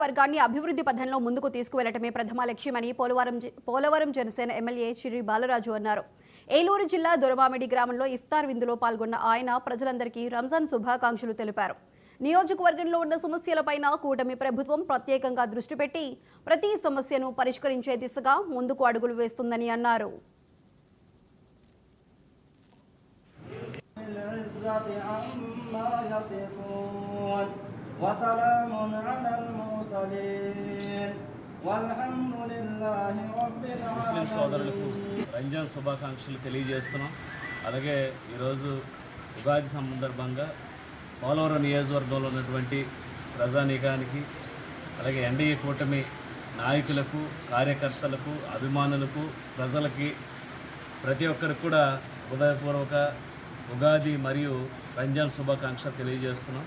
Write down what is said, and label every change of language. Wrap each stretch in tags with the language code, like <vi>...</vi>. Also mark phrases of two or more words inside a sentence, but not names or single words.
<te>వర్గాన్ని అభివృద్ధి పథంలో ముందుకు తీసుకువెళ్లటమే ప్రథమ లక్ష్యమని పోలవరం జనసేన ఎమ్మెల్యే చిర్రి బాలరాజు అన్నారు. ఏలూరు జిల్లా దొరమామిడి గ్రామంలో ఇఫ్తార్ విందులో పాల్గొన్న ఆయన ప్రజలందరికీ రంజాన్ శుభాకాంక్షలు తెలిపారు. నియోజకవర్గంలో ఉన్న సమస్యలపైన కూటమి ప్రభుత్వం ప్రత్యేకంగా దృష్టి పెట్టి ప్రతి సమస్యను పరిష్కరించే దిశగా ముందుకు అడుగులు వేస్తుందని అన్నారు.</te> <ar>وسلام على المرسلين والحمد لله رب العالمين.</ar> <te>ముస్లిం సోదరులకు రంజాన్ శుభాకాంక్షలు తెలియజేస్తున్నాం. అలాగే ఈరోజు ఉగాది సందర్భంగా పోలవరం నియోజకవర్గంలో ఉన్నటువంటి ప్రజానీకానికి అలాగే ఎన్డీఏ కూటమి నాయకులకు కార్యకర్తలకు అభిమానులకు ప్రజలకి ప్రతి ఒక్కరికి కూడా హృదయపూర్వక ఉగాది మరియు రంజాన్ శుభాకాంక్షలు తెలియజేస్తున్నాం.</te>